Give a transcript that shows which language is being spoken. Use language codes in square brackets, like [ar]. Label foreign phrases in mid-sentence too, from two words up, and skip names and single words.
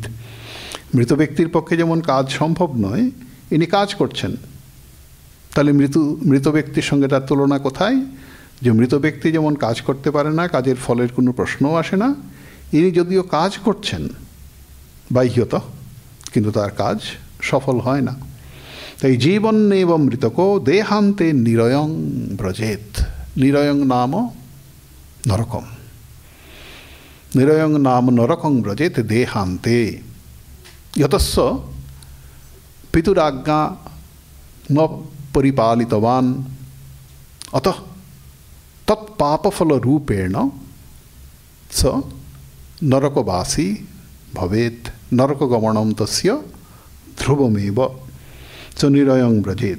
[bn] মৃত ব্যক্তির পক্ষে যেমন কাজ সম্ভব নয়, ইনি কাজ করছেন, তাহলে মৃত ব্যক্তির সঙ্গে তার তুলনা কোথায়? যে মৃত ব্যক্তি যেমন কাজ করতে পারে না, কাজের ফলের কোনো প্রশ্নও আসে না, ইনি যদিও কাজ করছেন বাহ্যত, কিন্তু তার কাজ সফল হয় না। [sa] তাই জীবন এবং মৃতকো দেহান্তে নিরয়ং ব্রজেত, নিরয়ং নাম নরকম, নিরয়ং নাম নরকং ব্রজেত দেহান্তে, যতস্য পিতুরাজ্ঞা ন পরিপালিতবান অতঃ তৎপাপফলরূপেণ স নরকবাসী ভবেত, নরকগমনম তস্য ধ্রুবমেব চ নিরয়ং ব্রজেত।